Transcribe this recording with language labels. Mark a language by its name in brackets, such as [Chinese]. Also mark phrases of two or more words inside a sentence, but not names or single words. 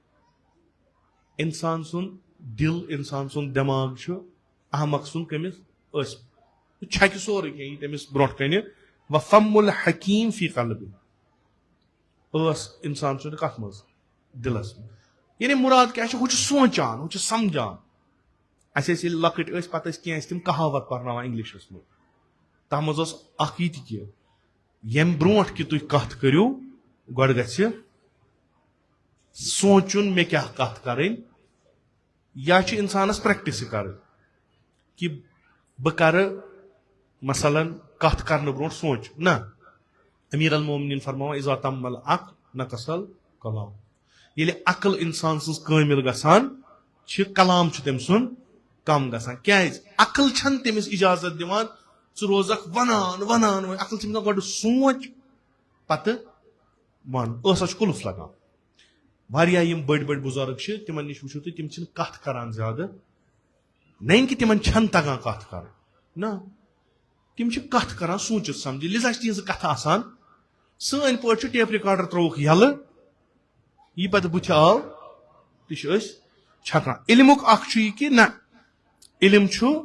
[Kashmiri] انسان سُنٛد دل انسان سُنٛد دٮ۪ماغ چھُ احمق سُنٛد کٔمِس ٲسۍ سُہ چھکہِ سورُے کینٛہہ یی تٔمِس برونٛٹھ کنہِ [Arabic] وفم الحکیم فی قلبہ [Kashmiri] ٲس انسان سُنٛد کتھ منٛز دلس منٛز یعنی مراد کیٛاہ چھُ ہُہ چھُ سونچان ہُہ چھُ سمجھان اسہِ ٲسۍ ییٚلہِ لۄکٕٹۍ ٲسۍ پتہٕ ٲسۍ کینٛہہ ٲسۍ تِم کہاوت پرناوان انگلشس منٛز تتھ منٛز اوس اکھ یہِ تہِ کہِ ییٚمہِ برونٛٹھ کہِ تُہۍ کتھ کٔرِو گۄڈٕ گژھِ سونچُن مےٚ کیٛاہ کتھ کرٕنۍ یا چھِ انسانس پریکٹس کرٕنۍ کہ بہٕ کرٕ مثلاً کتھ کرنہٕ برونٛٹھ سونچ نہ امیر المومنین فرماوان [Arabic] اذا تم العقل نقص الکلام [Kashmiri] ییٚلہِ عقل انسان سٕنٛز کٲمل گژھان چھِ کلام چھُ تٔمۍ سُنٛد کم گژھان کیٛازِ عقل چھنہٕ تٔمِس اجازت دِوان ژٕ روزکھ ونان ونان عقل چھِ دپان گۄڈٕ سونچ پتہٕ ون ٲسس چھُ قُلف لگان واریاہ یِم بٔڑۍ بٔڑۍ بُزرگ چھِ تِمن نِش وٕچھو تُہۍ تِم چھِنہٕ کتھ کران زیادٕ نہ کہ تِمن چھنہٕ تگان کتھ کرٕنۍ نہ تِم چھِ کتھ کران سوٗنچِتھ سمجھِتھ لہذا چھِ تِہنٛزٕ کتھٕ آسان سٲنۍ پٲٹھۍ چھُ [English] tape recorder [Kashmiri] ترٛووُکھ یلہٕ یہِ پتہٕ بٕتھِ آو تہِ چھِ أسۍ چھکان علمُک اکھ چھُ یہِ کہِ نہ علم چھُ